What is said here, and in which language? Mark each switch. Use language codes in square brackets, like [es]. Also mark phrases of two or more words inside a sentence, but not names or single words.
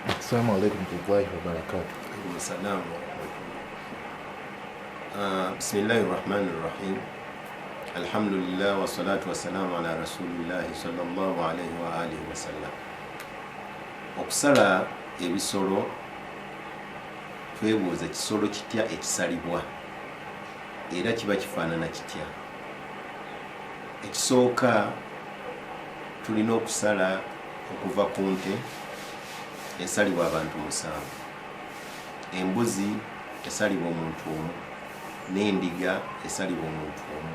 [ar] السلام عليكم ورحمة الله وبركاته. السلام عليكم. بسم الله الرحمن الرحيم الحمد لله والصلاة والسلام على رسول الله صلى الله عليه وآله وسلم. [lg] Okusala ebisolo twebuuza kisolo kitya ekisalibwa era kiba kifaanana kitya. Ekisooka tulina okusala okuva ku nte esalibwa abantu 7, embuzi esalibwa omuntu omu, n'endiga esalibwa omuntu omu.